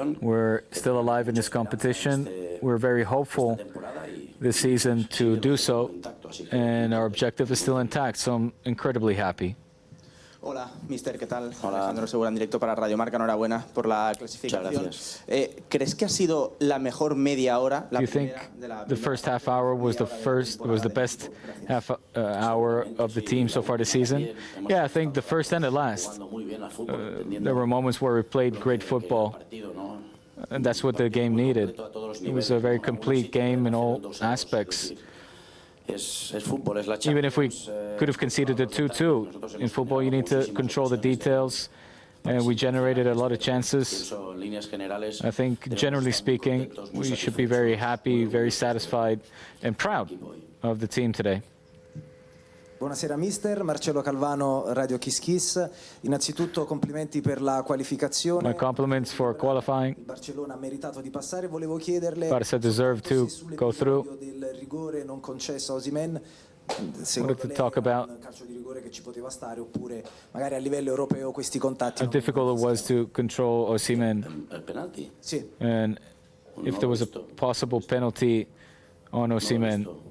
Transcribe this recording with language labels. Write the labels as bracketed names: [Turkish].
[English] We're still alive in this competition. We're very hopeful this season to do so, and our objective is still intact, so I'm incredibly happy. [Spanish] Hola, mister, ¿qué tal? Alejandro Segura en directo para Radio Marca. Enhorabuena por la clasificación. ¿Crees que ha sido la mejor media hora? [English] Do you think the first half hour was the best half hour of the team so far this season? Yeah, I think the first and the last. There were moments where we played great football, and that's what the game needed. It was a very complete game in all aspects. Even if we could have conceded a 2-2, in football you need to control the details, and we generated a lot of chances. I think, generally speaking, we should be very happy, very satisfied, and proud of the team today. [Italian] Buonasera mister, Marcello Calvano, Radio Kiss Kiss. Innanzitutto complimenti per la qualificazione. [English] My compliments for qualifying. [Italian] Barcellona ha meritato di passare. Volevo chiederle [English] Barça deserved to go through. [Italian] del rigore non concesso a Osimhen. [English] Wanted to talk about [Italian] calcio di rigore che ci poteva stare, oppure magari a livello europeo questi contatti. [English] how difficult it was to control Osimhen. And if there was a possible penalty on Osimhen.